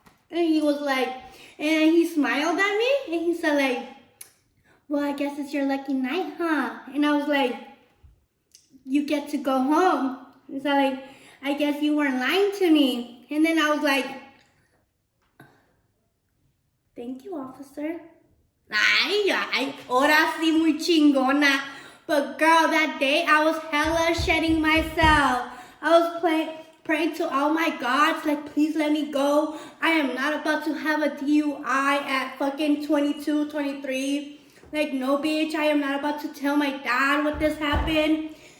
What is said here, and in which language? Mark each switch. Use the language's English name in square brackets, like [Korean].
[English] And he was like, and he smiled at me. And he said like, well, I guess it's your lucky night, huh? And I was like, you get to go home. He said like, I guess you weren't lying to me. And then I was like, thank you, officer. [Spanish] Ay, ahora sí muy chingona. [English] But girl, that day I was hella shedding myself. I was praying to all my gods, like, please let me go. I am not about to have a DUI at fucking 22, 23. Like, no, bitch, I am not about to tell my dad what this happened.